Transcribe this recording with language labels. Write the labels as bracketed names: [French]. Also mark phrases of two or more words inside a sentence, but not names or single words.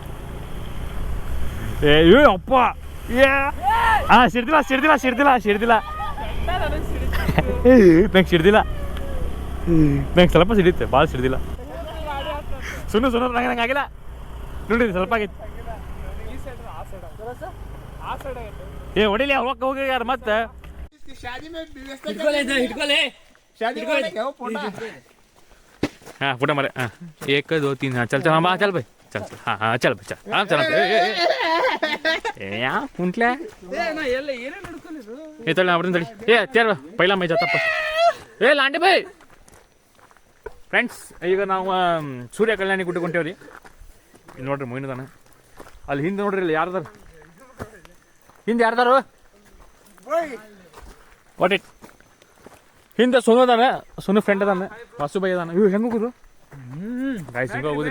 [Kannada] ಏ ಅಪ್ಪ ಏ ಹಾ ಸಿಡ್ದಿಲ್ಲ ನಂಗೆ ಸಿಡ್ದಿಲ್ಲ ನಂಗೆ ಸ್ವಲ್ಪ ಸಿಡಿಯುತ್ತೆ ಭಾಳ ಸಿಡ್ದಿಲ್ಲ. ಸುನ್ನು ನಂಗೆ ಆಗಿಲ್ಲ ನೋಡಿ ಸ್ವಲ್ಪ ಆಗೈತಿ. ಈ ಸೈಡ್ ಆ ಸೈಡ್ ಆಗೈತೆ. ಏ ಹೊಡಿಲಿ ಹೋಗಕ್ಕೆ ಹೋಗಿ ಯಾರು ಮತ್ತೆ [Hindi] हाँ फोटो मारे हाँ 1 2 3 हाँ चल हाँ चल भाई चल हाँ चल भाई चल हाँ चल यहाँ कुंटले ये चल ना ये चल पहला मैं जाता ए लांडे भाई [Kannada] ಫ್ರೆಂಡ್ಸ್ ಈಗ ನಾವು ಸೂರ್ಯ ಕಲ್ಯಾಣಿ ಗುಡ್ಡಕ್ಕೆ ಹೊಂಟೇವ್ರಿ. ಇಲ್ಲಿ ನೋಡ್ರಿ ಮೊಯ್ನದಾನ ಅಲ್ಲಿ ಹಿಂದೆ ನೋಡ್ರಿ ಇಲ್ಲಿ ಯಾರ್ದಾರ ಹಿಂದೆ ಯಾರ್ದಾರು [English] what it [Kannada] ಹಿಂದೆ ಸೋನು ಅದಾನ ಸೋನು ಫ್ರೆಂಡ್ ಅದಾನ ವಾಸು ಬೈ ಅದಾನ ಇವ್ ಹೆಂಗ ಹೋಗುದು ಗಾಯ್ಸ್ ಹಿಂಗ ಹೋಗುದ್ರಿ.